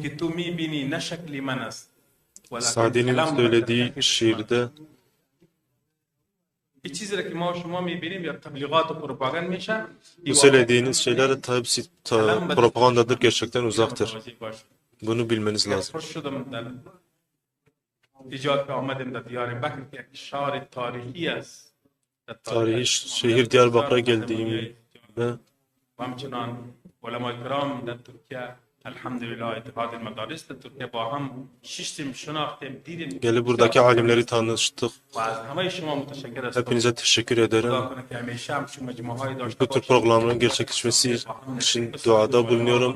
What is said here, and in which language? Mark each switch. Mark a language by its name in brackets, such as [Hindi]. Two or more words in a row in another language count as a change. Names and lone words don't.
[Turkish] Sadi'nin söylediği şiirde bu söylediğiniz şeyler tabi propagandadır, gerçekten uzaktır. Bunu bilmeniz lazım. [Persian] ایجاد که آمدیم در دیار بکر که یک شهر تاریخی است در [Turkish] tarihi şehir Diyarbakır'a geldiğimde [Persian] و همچنان علمای کرام در ترکیه الحمدلله اتحاد المدارس در ترکیه با هم شیشتیم شناختیم دیدیم [Turkish] gelip buradaki alimleri tanıştık. [Persian] و از همه شما متشکر هستم. [Turkish] Hepinize teşekkür ederim. [Persian] خدا کنه که همیشه هم شما مجموعه هایی داشته [Turkish] Bu tür [Persian] باشید. [Turkish] programların gerçekleşmesi için duada bulunuyorum.